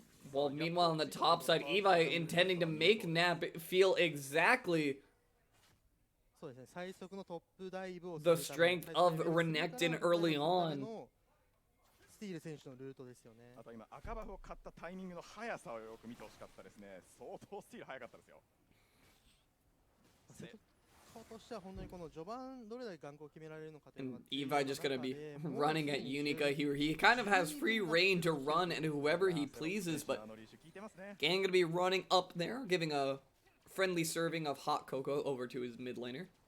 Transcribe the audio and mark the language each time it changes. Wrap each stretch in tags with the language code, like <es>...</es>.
<en>While meanwhile on the top side, Evi intending to make Nap feel exactly the strength of Renekton early on.</en> <ja>スティール選手のルートですよね。あと今赤バフを買ったタイミングの速さをよく見てほしかったですね。相当スティール速かったですよ。としては本当にこの序盤どれだけ眼光を決められるのかというのが。</ja> <en>Evi just gonna be running at Unica here. He kind of has free reign to run at whoever he pleases, but Gang gonna be running up there, giving a friendly serving of hot cocoa over to his mid laner.</en>